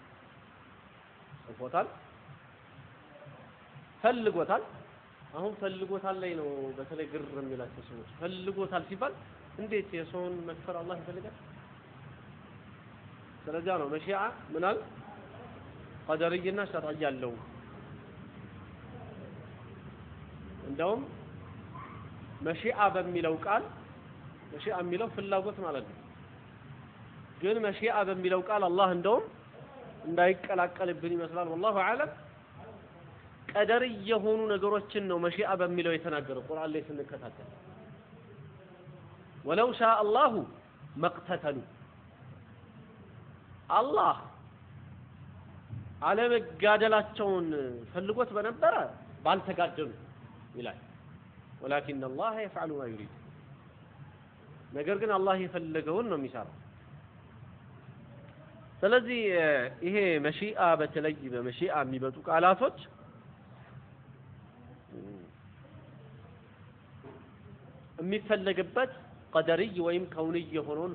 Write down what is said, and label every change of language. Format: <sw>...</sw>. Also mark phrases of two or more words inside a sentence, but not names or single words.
<am>ጽፎታል ፈልጎታል አሁን ፈልጎታል ላይ ነው በተለይ ግር የሚላቸው ሰዎች ፈልጎታል ሲባል እንዴት የሰውን መክፈር አላህ ይፈልጋል ስለዚህ ነው መሺአ ምናል ቀደርይና ሸርዕይ ያለው እንደውም መሺአ በሚለው ቃል መሺአ የሚለው ፍላጎት ማለት ነው ግን መሺአ በሚለው ቃል አላህ እንደውም እንዳይቀላቀልብን ይመስላል</am> <ar>والله اعلم</ar> <am>ቀደር የሆኑ ነገሮችን ነው መሺአ በሚለው የተናገረው ቁርአን ላይ ስንከታተል</am> <ar>ولو شاء الله ما اقتتلوا الله على</ar> <am>መጋደላቸውን ፈልጎት በነበረ ባልተጋደሉ ይላል</am> <ar>ولكن الله يفعل ما يريد</ar> <am>ነገር ግን አላህ የፈለገውን ነው የሚሰራው ስለዚህ ይሄ መሺአ በተለይ በመሺአ የሚመጡ ቃላቶች የሚፈለግበት ቀደሪ ወይም ከውንይ የሆነውን</am>